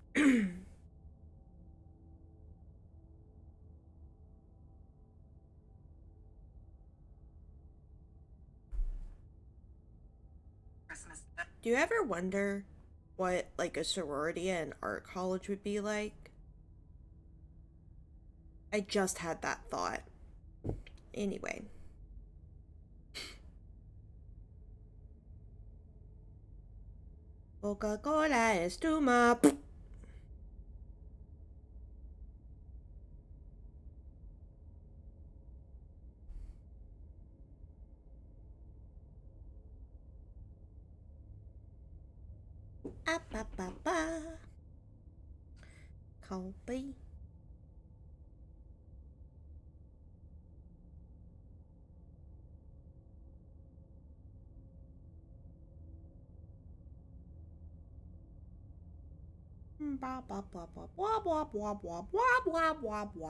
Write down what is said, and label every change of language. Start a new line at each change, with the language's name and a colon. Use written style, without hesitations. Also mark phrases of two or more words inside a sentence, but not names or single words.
English: Do you ever wonder what like a sorority at an art college would be like? I just had that thought. Anyway. Coca-Cola is too much. Ah, ba, ba, ba. Copy. Blah, blah, blah, blah, blah, blah, blah, blah, blah, blah, blah, blah.